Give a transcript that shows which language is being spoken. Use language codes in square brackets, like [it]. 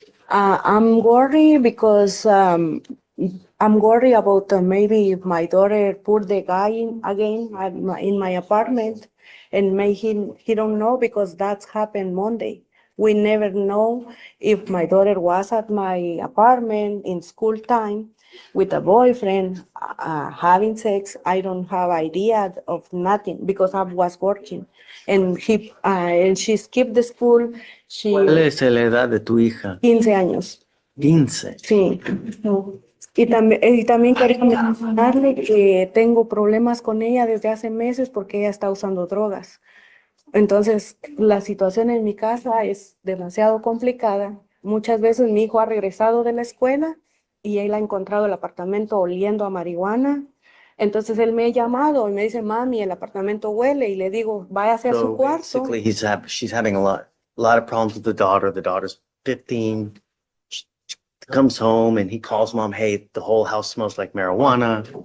[en] I'm worried because I'm worried about maybe if my daughter put the guy in again in my apartment and maybe he don't know because that's happened Monday. We never know if my daughter was at my apartment in school time with a boyfriend having sex. I don't have idea of nothing because I was working and she skipped the school. [es] ¿Cuál es la edad de tu hija? 15 años. 15. Sí. Y también quería mencionarle que tengo problemas con ella desde hace meses porque ella está usando drogas. Entonces, la situación en mi casa es demasiado complicada. Muchas veces mi hijo ha regresado de la escuela y él ha encontrado el apartamento oliendo a marihuana. Entonces, él me ha llamado y me dice, mami, el apartamento huele. Y le digo, váyase a su [en] So [es] cuarto. [en] basically, she's having a lot of problems with the daughter. The daughter's 15. She comes home and he calls mom, hey, the whole house smells like marijuana.